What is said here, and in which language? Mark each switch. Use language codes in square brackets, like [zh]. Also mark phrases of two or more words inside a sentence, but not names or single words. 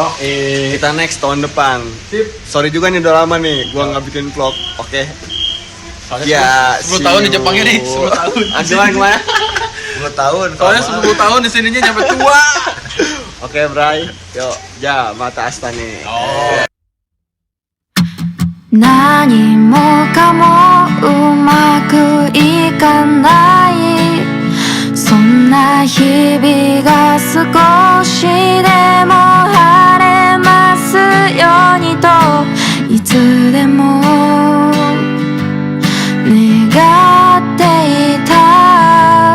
[id] Kita next tahun depan. Sip. Sorry juga nih udah lama nih gua nggak bikin vlog. Oke. Soalnya 10 tahun di Jepangnya nih, 10 tahun. Gimana gimana? 10 tahun. Soalnya 10 tahun di sininya nyampe tua. Oke, Bray. Yuk, [ja] じゃまたあした [id] nih. [ja] 何もかもうまくいかない、そんな日々が少しでも晴れますようにといつでも願っていた。